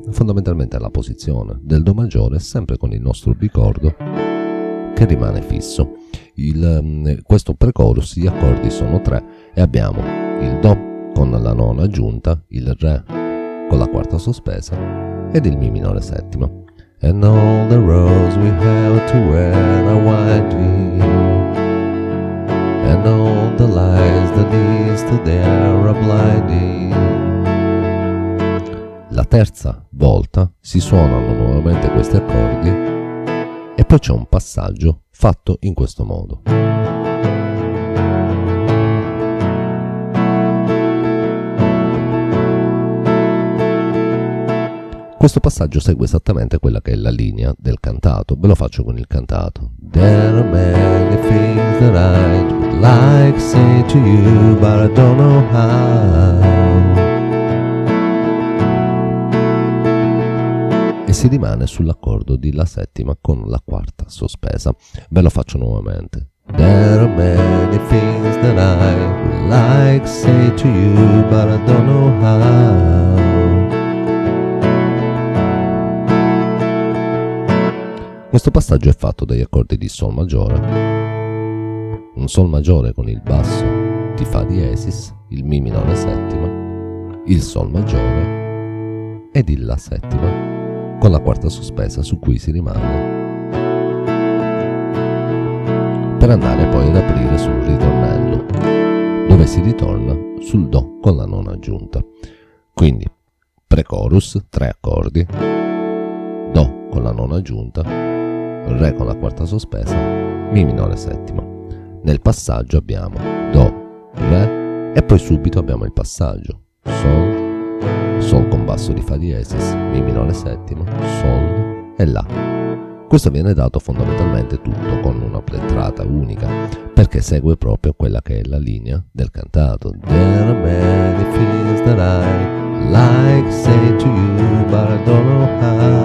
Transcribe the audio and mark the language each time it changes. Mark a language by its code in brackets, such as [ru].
[it] Fondamentalmente è la posizione del Do maggiore, sempre con il nostro bicordo che rimane fisso. Questo pre-chorus, gli accordi sono 3 e abbiamo il Do con la nona aggiunta, il Re con la quarta sospesa ed il Mi minore settima. [en] And all the roads we have to wear are winding, and and all the lies that leads to their blinding. [it] La terza volta si suonano nuovamente questi accordi e poi c'è un passaggio fatto in questo modo. Questo passaggio segue esattamente quella che è la linea del cantato. Ve lo faccio con il cantato. [en] There are many things that I would like to say to you, but I don't know how. [it] E si rimane sull'accordo di La settima con la quarta sospesa. Ve lo faccio nuovamente. [en] There are many things that I would like to say to you, but I don't know how. [it] Questo passaggio è fatto dagli accordi di Sol maggiore, un Sol maggiore con il basso di Fa diesis, il Mi minore settima, il Sol maggiore ed il La settima con la quarta sospesa su cui si rimane, per andare poi ad aprire sul ritornello, dove si ritorna sul Do con la nona aggiunta. Quindi pre-chorus, 3 accordi, Do con la nona aggiunta, Re con la quarta sospesa, Mi minore settima. Nel passaggio abbiamo Do, Re e poi subito abbiamo il passaggio Sol, Sol con basso di Fa diesis, Mi minore settima, Sol e La. Questo viene dato fondamentalmente tutto con una plettrata unica, perché segue proprio quella che è la linea del cantato. [en] There are many things that I like to say to you, but I don't know how.